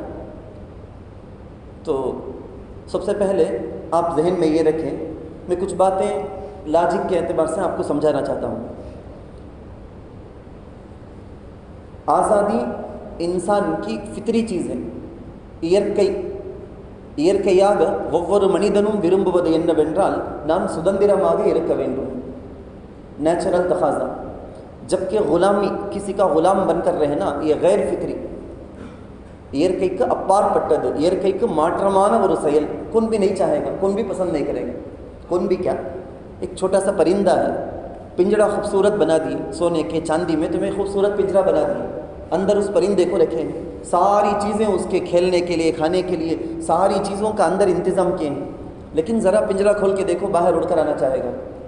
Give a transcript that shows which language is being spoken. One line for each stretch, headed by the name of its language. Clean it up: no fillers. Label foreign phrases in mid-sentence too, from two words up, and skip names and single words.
Urdu: تو سب سے پہلے آپ ذہن میں یہ رکھیں، میں کچھ باتیں لاجک کے اعتبار سے آپ کو سمجھانا چاہتا ہوں۔ آزادی انسان کی فطری چیز ہے۔
Tamil: இயற்கையாக ஒவ்வொரு மனிதனும் விரும்புவது என்னவென்றால் நாம் சுதந்திரமாக இருக்க வேண்டும்,
Urdu: نیچرل تقاضا۔ جبکہ غلامی، کسی کا غلام بن کر رہنا، یہ غیر فطری،
Tamil: இயற்கைக்கு அப்பாற்பட்டது، இயற்கைக்கு மாற்றமான ஒரு செயல்۔
Urdu: کون بھی نہیں چاہے گا، کون بھی پسند نہیں کرے گا۔ کون بھی کیا، ایک چھوٹا سا پرندہ ہے، پنجرا خوبصورت بنا دیے سونے کے، چاندی میں، تمہیں خوبصورت پنجرا بنا دیے، اندر اس پرندے کو رکھیں گے، ساری چیزیں اس کے کھیلنے کے لیے، کھانے کے لیے، ساری چیزوں کا اندر انتظام کیے ہیں، لیکن ذرا پنجرا کھول کے دیکھو، باہر اڑ کر آنا چاہے گا۔